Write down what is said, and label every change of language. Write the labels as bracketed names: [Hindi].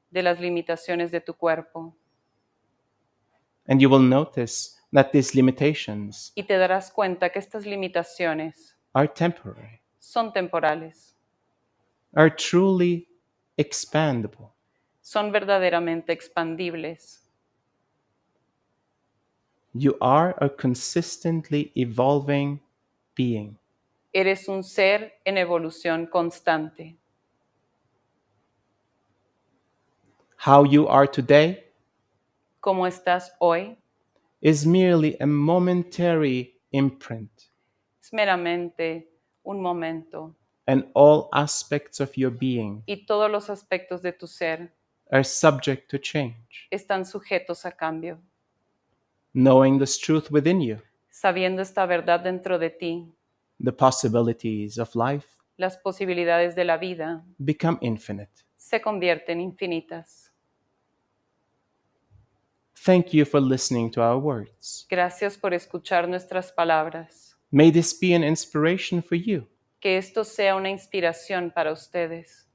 [Spanish] de las limitaciones de tu cuerpo. [English] And you will notice that these limitations [Spanish] Y te darás cuenta que estas limitaciones [English] are temporary, [Spanish] son temporales, [English] are truly expandable. [Spanish] son verdaderamente expandibles. [English] You are a consistently evolving being. [Spanish] Eres un ser en evolución constante. [English] How you are today [Spanish] Como estás hoy [English] is merely a momentary imprint [Spanish] es meramente un momento, [English] and all aspects of your being [Spanish] y todos los aspectos de tu ser [English] are subject to change. [Spanish] están sujetos a cambio. [English] Knowing this truth within you, [Spanish] Sabiendo esta verdad dentro de ti, [English] the possibilities of life [Spanish] las posibilidades de la vida [English] become infinite. [Spanish] se convierten infinitas. [English] Thank you for listening to our words. [Spanish] Gracias por escuchar nuestras palabras. [English] May this be an inspiration for you [Spanish] Que esto sea una inspiración para ustedes,